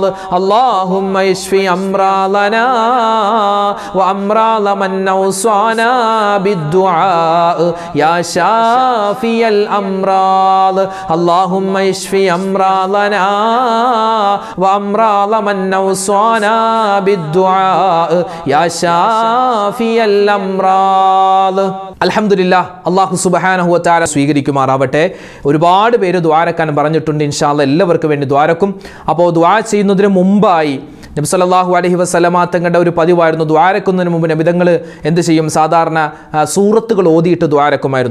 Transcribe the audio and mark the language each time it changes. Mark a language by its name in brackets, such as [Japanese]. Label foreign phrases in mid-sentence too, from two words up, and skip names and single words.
[Arabic] اللهم اشفي أمراضنا وأمراض من أوصانا بالدعاء يا شافي الأمراض. اللهم اشفي أمراضنا وأمراض من أوصانا بالدعاء يا شافي الأمراض. [Malayalam] അൽഹംദുലില്ലാ, [Arabic] الله سبحانه وتعالى [Malayalam] സ്വീകരിക്കുമാറാവട്ടെ. ഒരുപാട് പേര് ദുആരക്കാൻ പറഞ്ഞിട്ടുണ്ട്. [Arabic] إن شاء الله [Malayalam] എല്ലാവർക്കും വേണ്ടി ദുആരക്കും. അപ്പോൾ ദുആ ചെയ്യുന്നതിന് മുമ്പായി നബി [Arabic] صلى الله عليه وسلم [Malayalam] തങ്ങളുടെ ഒരു പതിവായിരുന്നു, ദുആരക്കുന്നതിന് മുമ്പ് നബി തങ്ങൾ എന്ത് ചെയ്യും, സാധാരണ സൂറത്തുകൾ ഓതിയിട്ട് ദുആരക്കുമായിരുന്നു.